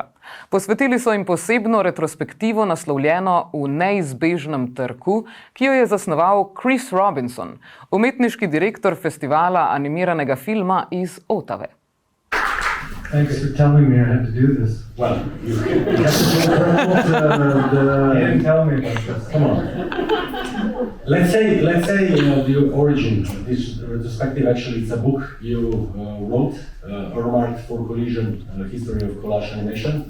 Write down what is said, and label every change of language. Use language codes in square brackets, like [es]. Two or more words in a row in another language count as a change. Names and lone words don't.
[sl] Posvetili so jim posebno retrospektivo naslovljeno V neizbežnem trku, ki jo je zasnoval Chris Robinson, umetniški direktor festivala animiranega filma iz Otave. [en] Thanks for telling me I had to do this. Well, you have to promote you didn't tell me about this. Come on. Let's say the origin of this retrospective. Actually, it's a book you wrote, earmarked for Collision, History of Collage Animation.